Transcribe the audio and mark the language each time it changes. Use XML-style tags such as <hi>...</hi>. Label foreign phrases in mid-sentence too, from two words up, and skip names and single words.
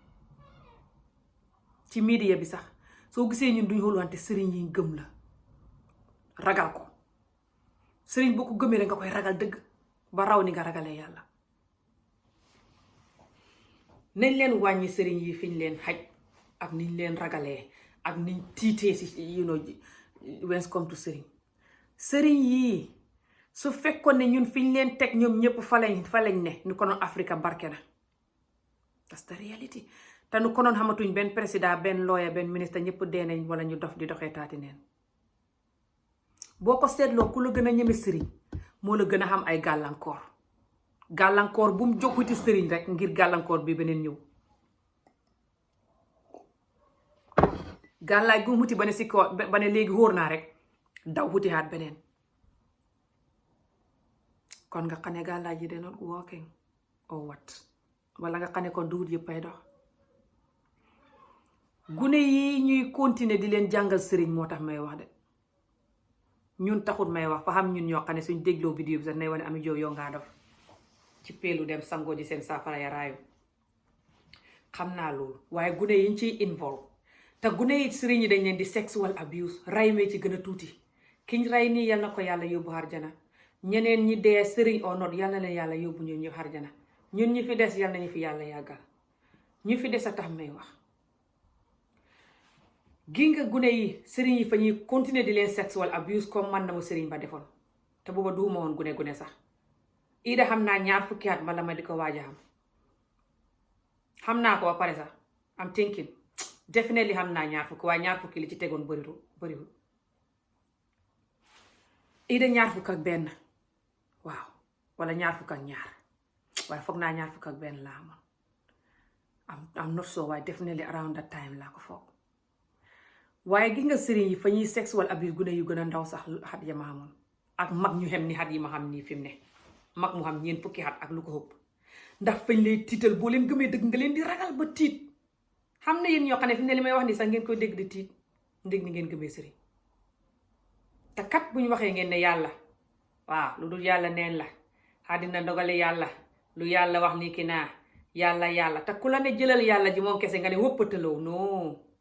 <wo>ci media bi sax soo gisee ñun duñ xóolu xante sëriñ yi gëm la ragal ko sëriñ boo ko gëmee rek nga koy ragal dëgg ba raw ni nga ragalee yàlla nañ leen wàññi sëriñ yi fiñ leen xaj ak niñ leen ragalee ak niñ tiitee si</wo> <en>when it comes to</en> <wo>sëriñ yii su fekkoon ne ñun fiñ leen teg ñoom ñëpp fa lañ ne ñu konoon Afrika barke na</wo> <en>that's the reality</en> <wo>te nu konoon xamatuñ benn président benn lawyer benn ministre ñëpp dee nañ wala ñu dof di doxee taati neen boo ko seetloo ku la gën a ñeme sëriñ moo la gën a xam ay gàllankoor gàllankoor bu mu jóg wuti sëriñ rek ngir gàllankoor bi beneen ñëw. gàllaay gu mu wuti ba ne si ko ba ne léegi wóor naa rek daw wuti haat beneen. kon nga xam ne gàllaay ji de</wo> <en>not working</en> <wo>or what, wala nga xam ne kon duwut yëpp ay dox. gune yi ñuy continuer di leen jàngal sëriñ moo tax may wax de, ñun taxut may wax fa xam ñun ñoo xam ne suñ dégloo vidéo bi sax nay wane Amie Jobe yow ngaa def ci peelu dem sangoo ji seen saafara ya raayu. xam naa loolu waaye gune yi ñu ciy involve te gune yi sëriñ yi dañ leen di</wo> <en>sexual abuse,</en> <wo>ray mee ci gën a tuuti. kiñ ray nii yal na ko yàlla yóbbu harjana, ñeneen ñi dee sëriñ o not yal na leen yàlla yóbbu ñun ñu harjana. ñun ñi fi des yal nañu fi yàlla yàggal, ñu fi des a tax may wax. gi nga gune yi sëriñ yi fa ñuy continuer di leen</wo> <en>sexual abuse</en> <wo>comme man na ma sëriñ ba defoon, te booba duuma woon gune sax. ida xam naa 2 fukki at bala ma di ko waaj a xam naa ko ba pare sax</wo> <en>am thinking definitely</en> <wo>xam naa 2 fukki, waaye 2 fukki li ci tegoon bëriwul. ida 2 fukk ak benn, waaw, wala 2 fukk ak 2, waaye foog naa 2 fukk ak benn laa amoon.</wo> <en>am not so waaye definitely around that time</en> <wo>laa ko foog. waaye gi nga sëriñ yi fa ñuy</wo> <en>sexual abuse</en> <wo>gune yu gën a ndaw sax xat ya ma xamoon, ak mag ñu xem ni xat yi ma xam nii fi mu ne, mag mu xam 4 fukki xat ak lu ko ëpp. ndax fañ lay tiital boo leen gëmee dëgg nga leen di ragal ba tiit. xam na yéen ñoo xam ne fi mu ne li may wax ni sax ngeen koy dégg di tiit ndég ni ngeen gëmee sëriñ. te kat bu ñu waxee ngeen ne yàlla, waaw lu dul yàlla neen la, àddina ndogale yàlla, lu yàlla wax nii ki naa yàlla te ku la ne jëlal yàlla ji moom kese nga ne wëppataloo non.</wo>